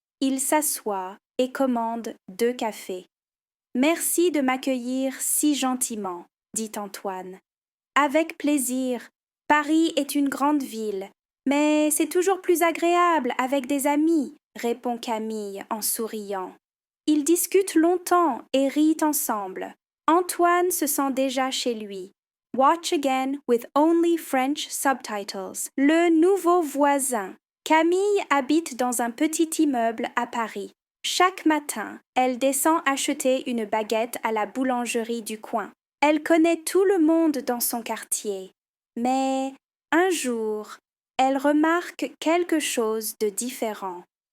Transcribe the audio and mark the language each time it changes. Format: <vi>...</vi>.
<fr>Il s'assoit et commande 2 cafés. Merci de m'accueillir si gentiment, dit Antoine. Avec plaisir. Paris est une grande ville, mais c'est toujours plus agréable avec des amis, répond Camille en souriant. Ils discutent longtemps et rient ensemble. Antoine se sent déjà chez lui.</fr> <en>Watch again with only French subtitles.</en> <fr>Le nouveau voisin. Camille habite dans un petit immeuble à Paris. Chaque matin, elle descend acheter une baguette à la boulangerie du coin. Elle connaît tout le monde dans son quartier. Mais un jour, elle remarque quelque chose de différent.</fr>